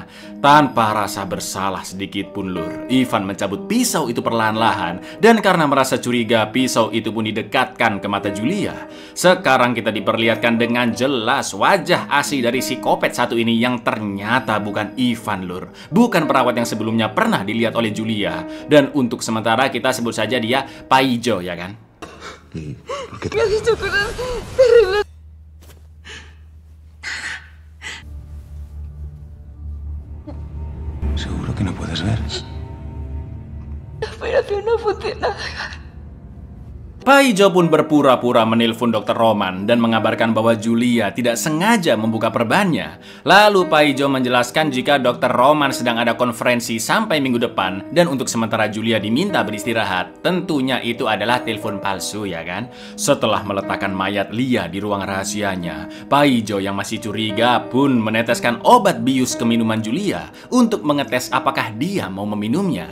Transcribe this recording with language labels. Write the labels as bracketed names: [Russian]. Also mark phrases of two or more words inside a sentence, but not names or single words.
[Indonesian] Tanpa rasa bersalah sedikit pun, Lur, Ivan mencabut pisau itu perlahan-lahan, dan karena merasa curiga, pisau itu pun didekatkan ke mata Julia. Sekarang kita diperlihatkan dengan jelas wajah asli dari psikopat satu ini yang ternyata bukan Ivan, Lur. Bukan perawat yang sebelumnya pernah dilihat oleh Julia. Dan untuk sementara kita sebut saja dia Paijo, ya kan? [Spanish] ¿Seguro que no puedes ver? La operación no funciona. [Indonesian] Paijo pun berpura-pura menelpon Dr. Roman dan mengabarkan bahwa Julia tidak sengaja membuka perbannya. Lalu Paijo menjelaskan jika Dr. Roman sedang ada konferensi sampai minggu depan, dan untuk sementara Julia diminta beristirahat. Tentunya itu adalah telepon palsu, ya kan? Setelah meletakkan mayat Lia di ruang rahasianya, Paijo yang masih curiga pun meneteskan obat bius ke minuman Julia untuk mengetes apakah dia mau meminumnya.